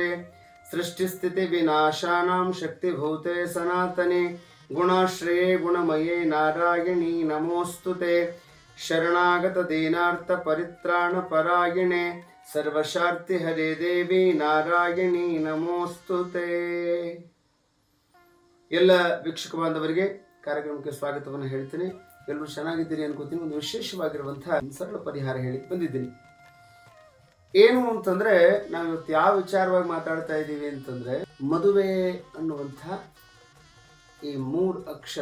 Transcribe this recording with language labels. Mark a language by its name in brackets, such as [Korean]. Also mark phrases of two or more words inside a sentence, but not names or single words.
[Sanskrit] सृष्टिस्थितिविनाशानां शक्तिभूते सनातने गुणाश्रये गुणमये नारायणी नमोस्तुते। शरणागतदीनार्तपरित्राणपरायणे सर्वशार्तिहरे देवी नारायणी नमोस्तुते। [Kannada] ಎಲ್ಲ ವೀಕ್ಷಕ ಬಾಂಧವರಿಗೆ ಕಾರ್ಯಕ್ರಮಕ್ಕೆ ಸ್ವಾಗತವನ್ನು ಹೇಳ್ತೀನಿ. ಎಲ್ಲರೂ ಚೆನ್ನಾಗಿದ್ದೀರಿ ಅನ್ಕೋತೀನಿ. ಒಂದು ವಿಶೇಷವಾಗಿರುವಂತಹ ಸರಳ ಪರಿಹಾರ ಹೇಳಿ ಬಂದಿದ್ದೀನಿ. ಏನು ಅಂತಂದ್ರೆ ನಾವು ಇವತ್ತು ಯಾವ ವಿಚಾರವಾಗಿ ಮಾತಾಡ್ತಾ ಇದ್ದೀವಿ ಅಂತಂದ್ರೆ ಮದುವೆ ಅನ್ನುವಂಥ ಈ 3 ಅಕ್ಷರ.